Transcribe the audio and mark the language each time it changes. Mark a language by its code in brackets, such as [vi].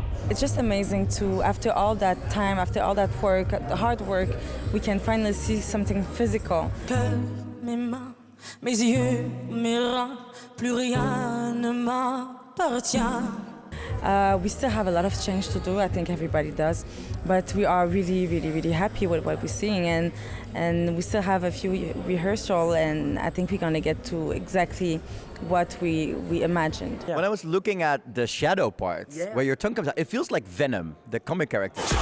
[en] It's just amazing to, after all that time, after all that work, the hard work, we can finally see something physical. [fr] Mes mains, mes yeux, mes reins, plus rien ne m'appartient. [en] We still have a lot of change to do, I think everybody does, but we are really happy with what we're seeing, and we still have a few rehearsals, and I think we're going to get to exactly what we imagined. Yeah. When I was looking at the shadow parts, where your tongue comes out, it feels like Venom, the comic character.